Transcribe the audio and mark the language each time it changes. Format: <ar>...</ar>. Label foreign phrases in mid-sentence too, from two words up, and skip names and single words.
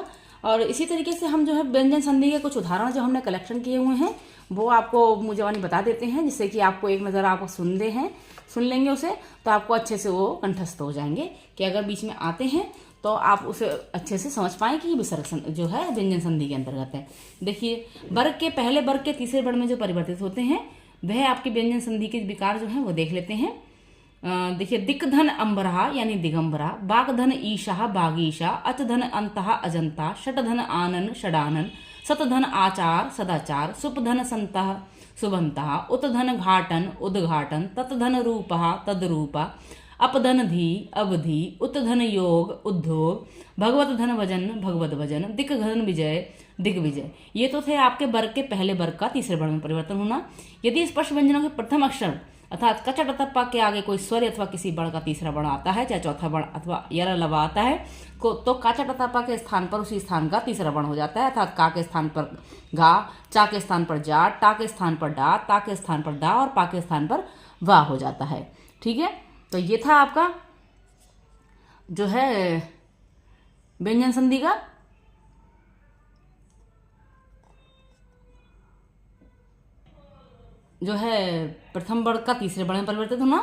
<hi>और इसी तरीके से हम जो है व्यंजन संधि के कुछ उदाहरण जो हमने कलेक्शन किए हुए हैं वो आपको मुझे बता देते हैं, जिससे कि आपको एक नज़र आप सुन लेंगे उसे, तो आपको अच्छे से वो कंठस्थ हो जाएंगे कि अगर बीच में आते हैं तो आप उसे अच्छे से समझ पाएं कि विसर्ग जो है व्यंजन संधि के अंतर्गत है। देखिए, वर्ग के पहले वर्ग के तीसरे वर्ग में जो परिवर्तित होते हैं वह आपकी व्यंजन संधि के विकार जो है वो देख लेते हैं। देखिए, दिक्धन अंबरा यानी दिगंबरा, बागधन ईशा बागीशा, अचधन अंतः अजंता, षटधन आनन षडानन, सतधन आचार सदाचार, सुपधन संतः सुबंता, उत्धन घाटन उद्घाटन, ततधन रूपः तद्रूपा, अपधन धी अवधि, उत्धन योग उद्योग, भगवत धन भजन भगवत भजन, दिग्घन विजय दिग्विजय। ये तो थे आपके वर्ग के पहले वर्ग का तीसरे वर्ग में परिवर्तन होना। यदि स्पर्श व्यंजनों के प्रथम अक्षर अर्थात कच ट त प के आगे कोई स्वर अथवा किसी वर्ण का तीसरा वर्ण आता है, चाहे चौथा वर्ण अथवा यर लवा आता है, तो का च ट त प के स्थान पर उसी स्थान का तीसरा वर्ण हो जाता है। अर्थात का के स्थान पर गा, चा के स्थान पर जा, टा के स्थान पर डा, ता के स्थान पर डा और पा के स्थान पर वा हो जाता है। ठीक है, तो ये था आपका जो है व्यंजन संधि का जो है प्रथम वर्ण का तीसरे वर्ण में परिवर्तित होना।</hi>